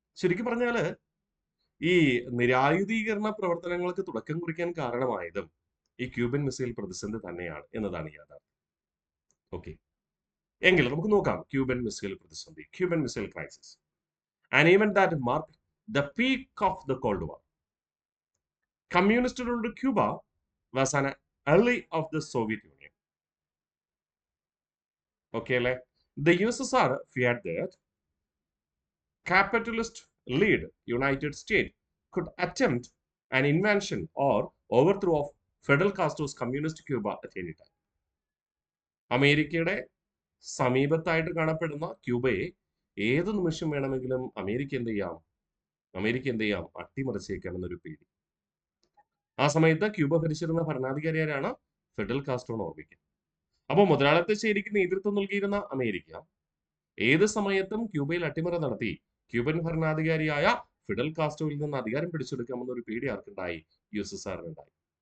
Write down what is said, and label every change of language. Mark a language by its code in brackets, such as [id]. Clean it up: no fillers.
[ml] ശരിക്കും പറഞ്ഞാല് ഈ നിരായുധീകരണ പ്രവർത്തനങ്ങൾക്ക് തുടക്കം കുറിക്കാൻ കാരണമായതും ഈ ക്യൂബൻ മിസൈൽ പ്രതിസന്ധി തന്നെയാണ് എന്നതാണ് യാഥാർത്ഥ്യം. ഓക്കെ. എങ്കിൽ നമുക്ക് നോക്കാം ക്യൂബൻ മിസൈൽ പ്രതിസന്ധി, [en] Cuban missile crisis, an event that marked the peak of the Cold War. Communist ruled Cuba was an ally of the Soviet Union. Okay, അല്ലേ? The USSR feared that capitalist lead United States could attempt an invasion or overthrow of Fidel Castro's communist Cuba at any time. [ml] അമേരിക്കയുടെ സമീപത്തായിട്ട് കാണപ്പെടുന്ന ക്യൂബയെ ഏത് നിമിഷം വേണമെങ്കിലും America എന്ത് ചെയ്യാം അട്ടിമറിച്ചേക്കാം എന്നൊരു പേടി. ആ സമയത്ത് ക്യൂബ ഭരിച്ചിരുന്ന ഭരണാധികാരിയാരാണ്? ഫിഡൽ കാസ്ട്രോ എന്ന് ഓർമ്മിക്കുക. അപ്പോൾ മുതലാളിത്തശ്ശേരിക്ക് നേതൃത്വം നൽകിയിരുന്ന അമേരിക്ക ഏത് സമയത്തും ക്യൂബയിൽ അട്ടിമറി നടത്തി ക്യൂബൻ ഭരണാധികാരിയായ ഫിഡൽ കാസ്ട്രോയിൽ നിന്ന് അധികാരം പിടിച്ചെടുക്കാമെന്നൊരു പേടി ആർക്കുണ്ടായി? USSR-നുണ്ടായി.